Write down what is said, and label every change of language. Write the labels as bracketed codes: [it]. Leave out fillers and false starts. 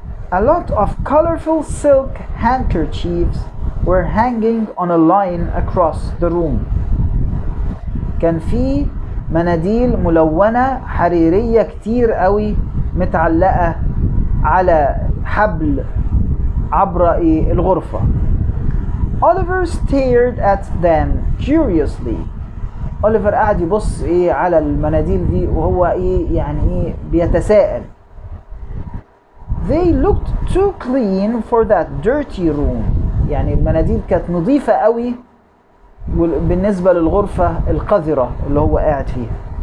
[en] A lot of colorful silk handkerchiefs were hanging on a line across the room. [ar] كان في مناديل ملونة حريرية كتير قوي متعلقة على حبل عبر الغرفة. [en] Oliver stared at them curiously. [ar] Oliver قاعد يبص على المناديل دي وهو يعني بيتساءل. [en] They looked too clean for that dirty room. [ar] يعني المناديل كانت نظيفة قوي بالنسبة للغرفة القذرة اللي هو قاعد فيها.